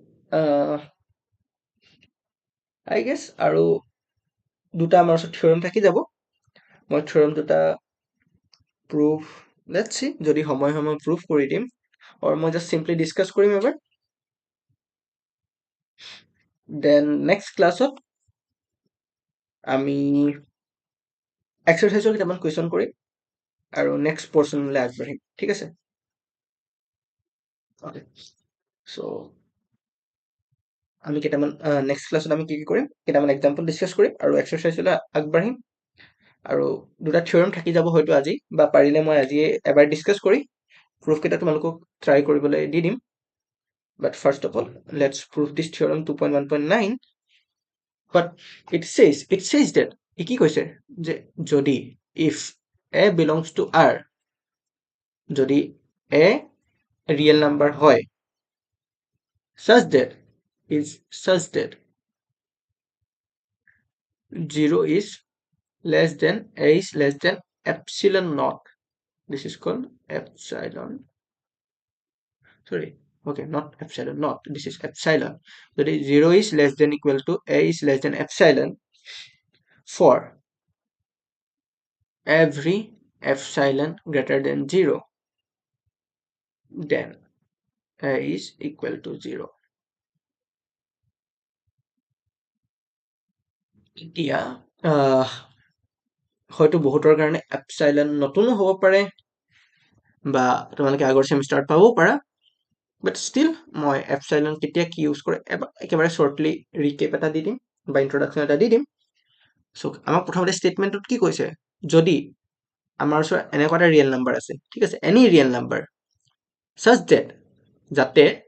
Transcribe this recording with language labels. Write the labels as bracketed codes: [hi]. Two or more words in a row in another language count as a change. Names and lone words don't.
[en] I guess [as] আৰু দুটা আমাৰ ওচৰত থিওৰেম থাকি যাব মই থিওৰেম দুটা [en] proof let's see [as] যদি সময় proof কৰি দিম or মই [en] just simply discuss [as] কৰিম এবাৰ then [en] next class [as] ত আমি exerciseৰ কেইটামান question কৰিম আৰু [en] next portion [as] লৈ আগবাঢ়িম ঠিক আছে [en] okay so [as] আমি কেইটামান next classত আমি কি কৰিম কেইটামান [en] example discuss [as] কৰিম আৰু exercise লৈ আগবাঢ়িম আৰু দুটা থিওৰেম থাকি যাব হয়তো আজি বা পাৰিলে মই আজি এবাৰ ডিসকাস কৰি proof কেইটা তোমালোকক ট্ৰাই কৰিবলৈ দি দিম [en] but first of all let's prove this theorem 2.1.9 but it says that [as] কি কৈছে যে যদি [en] if a belongs to r [as] যদি [en] a real number [as] হয় [en] such that 0 is less than a is less than epsilon naught this is called epsilon sorry okay not epsilon not this is epsilon that is 0 is less than equal to a is less than epsilon for every epsilon greater than 0 then a is equal to 0 [as] এতিয়া হয়তো বহুতৰ কাৰণে [en] epsilon [as] নতুনো হ'ব পাৰে বা তোমালোকে আগৰ সেমিষ্টাৰত পাবও পাৰা [en] but still [as] মই epsilon কেতিয়া কি ইউজ কৰে একেবাৰে [en] shortly recap [as] এটা দি দিম বা introduction এটা দি দিম so আমাক প্ৰথমতে statementত কি কৈছে যদি আমাৰ ওচৰত এনেকুৱা এটা [en] real number [as] আছে ঠিক আছে [en] any real number such that [as] যাতে